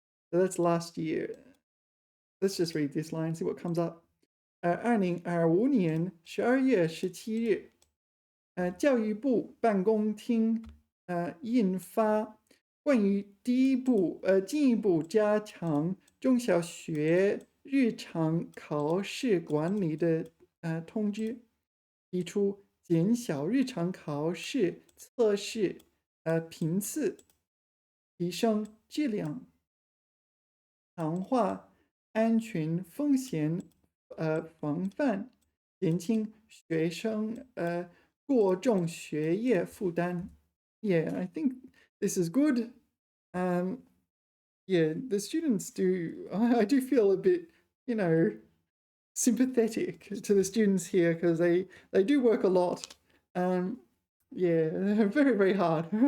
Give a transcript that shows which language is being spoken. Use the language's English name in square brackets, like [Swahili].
[English] So that's last year. Let's just read this line, see what comes up. [Chinese] 2025年12月17日，教育部办公厅印发关于进一步加强中小学日常考试管理的通知，提出减小日常考试测试频次，提升质量，强化安全风险防范，减轻学生过重学业负担. [English] Yeah, I think this is good. Yeah, the students do. I do feel a bit, sympathetic to the students here because they do work a lot. Yeah, very very hard.